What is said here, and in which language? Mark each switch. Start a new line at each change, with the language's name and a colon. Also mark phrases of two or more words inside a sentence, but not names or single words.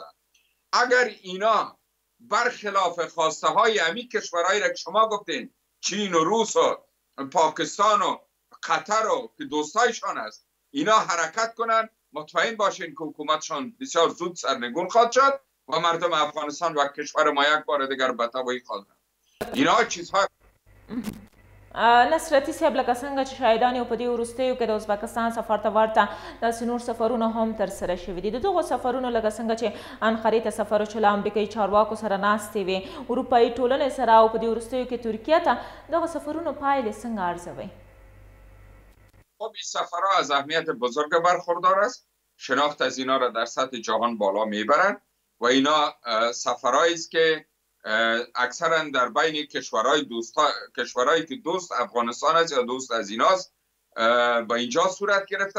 Persian: اگر اینا برخلاف خواسته های امی کشورهایی را که شما گفتین چین و روس و پاکستان و قطر و که دوستایشان است اینا حرکت کنن، مطمئن باشین که حکومتشان بسیار زود سرنگون خواهد شد و مردم افغانستان و کشور ما یک بار دیگر به تباهی خواهد رفت. اینا چیزها
Pashto: نصرتي صاحب لکه څنګه چې شاهدان یو په دې وروستیو کې د ازبکستان سفر ته ورته داسې نور سفرونه هم ترسره شوي دي. د دغو سفرونو لکه څنګه چې انقرې ته سفر وشو له امریکایي چارواکو سره ناستې وې، اروپایي ټولنې سره او په دې وروستیو کې ترکیه ته دغه سفرونو پایلې څنګه ارزوئ؟
Persian: خب این سفرها از اهمیت بزرگ برخوردار است. شناخت از اینا را در سطح جهان بالا میبرند و اینا سفرهایی است که اکثرا در بین کشورهایی که دوست افغانستان است یا دوست از ایناست با اینجا صورت گرفته.